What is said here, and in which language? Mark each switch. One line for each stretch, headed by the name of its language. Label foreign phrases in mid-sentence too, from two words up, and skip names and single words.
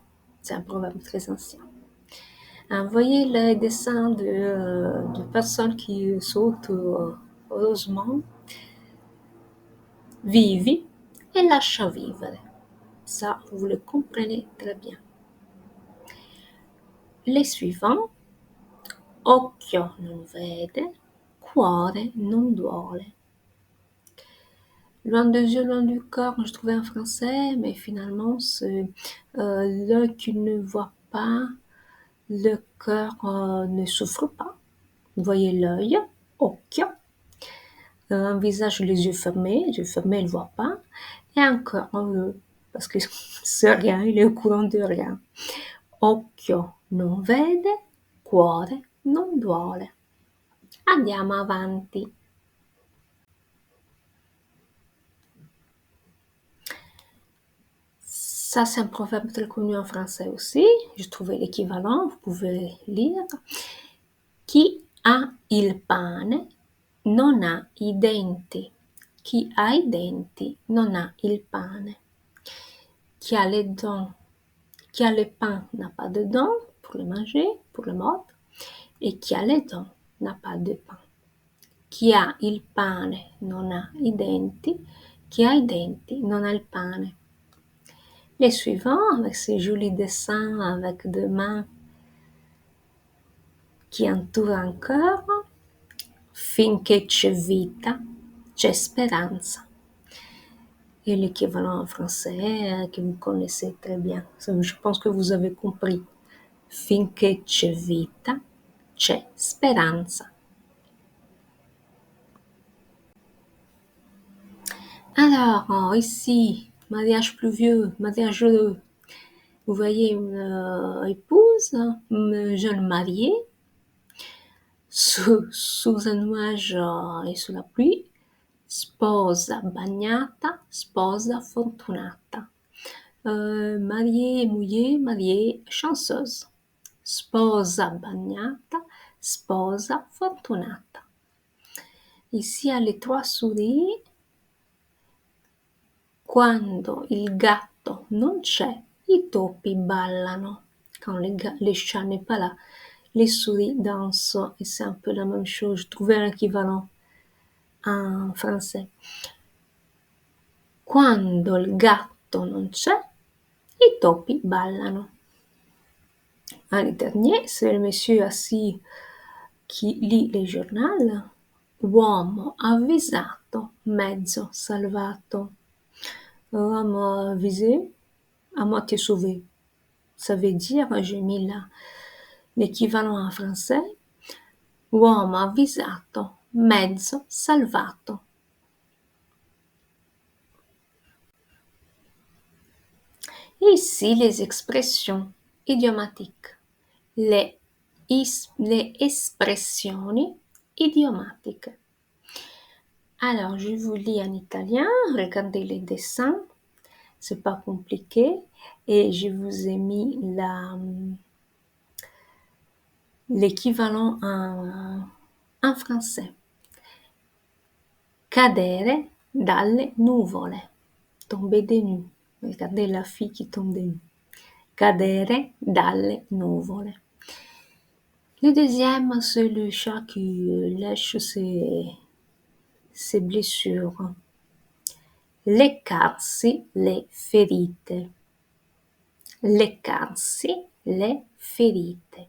French: C'est un proverbe très ancien. Vous voyez les dessins de personnes qui sautent heureusement.
Italian: Vivi e lascia vivere.
French: Ça, vous le comprenez très bien. Les suivants.
Italian: Occhio non vede, cuore non duole.
French: Loin des yeux, loin du cœur, je trouvais en français, mais finalement, c'est l'œil qui ne voit pas, le cœur ne souffre pas. Vous voyez l'œil, occhio, un visage, les yeux fermés, il ne voit pas, et un cœur, parce que c'est rien, il est au courant de rien.
Italian: Occhio non vede, cuore non duole. Andiamo avanti.
French: Ça, c'est un proverbe très connu en français aussi. J'ai trouvé l'équivalent, vous pouvez lire.
Italian: Chi ha il pane non ha i denti. Chi ha i denti non ha il pane.
French: Qui a les dents, qui a le pain n'a pas de dents pour le manger, pour le mordre. Et qui a les dents n'a pas de pain.
Italian: Chi ha il pane non ha i denti. Chi ha i denti non ha il pane.
French: Les suivants, avec ces jolis dessins avec deux mains qui entourent un cœur.
Italian: Finché c'è vita, c'è speranza.
French: Et l'équivalent en français que vous connaissez très bien. Je pense que vous avez compris.
Italian: Finché c'è vita, c'è speranza.
French: Alors, ici, mariage pluvieux, mariage heureux. Vous voyez une épouse, une jeune mariée, sous un nuage et sous la pluie.
Italian: Sposa bagnata, sposa fortunata.
French: Mariée, mouillée, mariée, chanceuse.
Italian: Sposa bagnata, sposa fortunata.
French: Ici, il y a les trois souris.
Italian: Quando il gatto non c'è, i topi ballano.
French: Quand les chats n'est pas là, les souris dansent. Et c'est un peu la même chose. Je trouvais un équivalent en français.
Italian: Quando il gatto non c'è, i topi ballano.
French: L'année dernière, c'est le monsieur assis qui lit le giornale.
Italian: Uomo avvisato, mezzo salvato.
French: Homme avisé, à moitié sauvé. Ça veut dire, j'ai mis là l'équivalent en français,
Italian: uomo avvisato, mezzo salvato.
French: Et ici, les expressions idiomatiques.
Italian: Le espressioni idiomatiche.
French: Alors, je vous lis en italien, regardez les dessins, c'est pas compliqué, et je vous ai mis l'équivalent en français.
Italian: Cadere dalle nuvole,
French: tomber des nues. Regardez la fille qui tombe des nues.
Italian: Cadere dalle nuvole.
French: Le deuxième, c'est le chat qui lèche ses blessures.
Italian: Leccarsi le ferite. Leccarsi le ferite.